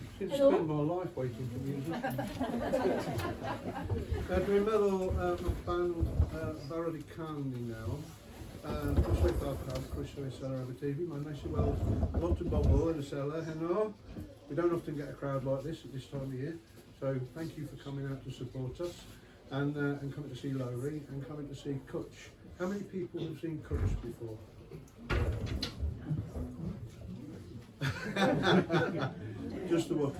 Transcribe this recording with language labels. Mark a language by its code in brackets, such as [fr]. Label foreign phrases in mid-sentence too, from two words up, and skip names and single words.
[en] spend my life waiting for music. [cy] Dwi'n meddwl mae band Barod I Candy nawr. Croeso i'r ffab, croeso i'r Seler Aberteifi. Mae'n nice i weld lot o bobl yn y Seler heno. [en] We don't often get a crowd like this at this time of year. So thank you for coming out to support us and coming to see Lowry and coming to see Cwtsh. How many people have seen Cwtsh before? Just the one.